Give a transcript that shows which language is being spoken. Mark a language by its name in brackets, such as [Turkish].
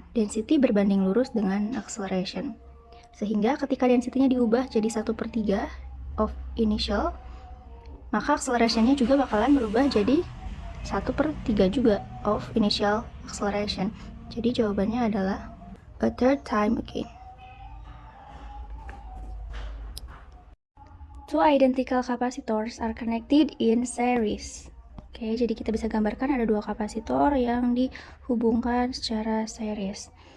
[Indonesian] Density berbanding lurus dengan acceleration. Sehingga ketika density-nya diubah jadi 1/3 of initial, maka acceleration-nya juga bakalan berubah jadi 1/3 juga [English] of initial acceleration. [Indonesian] Jadi jawabannya adalah [English] a third time again. Two identical capacitors are connected in series. [Indonesian] Oke, jadi kita bisa gambarkan ada dua kapasitor yang dihubungkan secara series.